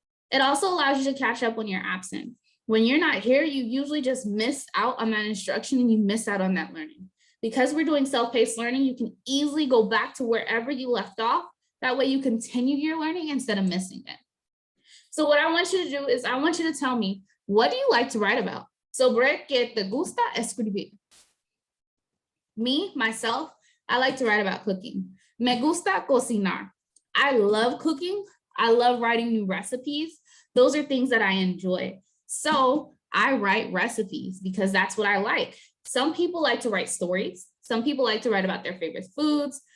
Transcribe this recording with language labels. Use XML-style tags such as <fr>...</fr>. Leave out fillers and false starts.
<en>It also allows you to catch up when you're absent. When you're not here, you usually just miss out on that instruction and you miss out on that learning. Because we're doing self-paced learning, you can easily go back to wherever you left off. That way you continue your learning instead of missing it. So what I want you to do is I want you to tell me, what do you like to write about?</en> <es>¿Sobre qué te gusta escribir?</es> <en>Me, myself, I like to write about cooking.</en> <es>Me gusta cocinar.</es> <en>I love cooking. I love writing new recipes. Those are things that I enjoy. So I write recipes because that's what I like. Some people like to write stories. Some people like to write about their favorite foods.</en>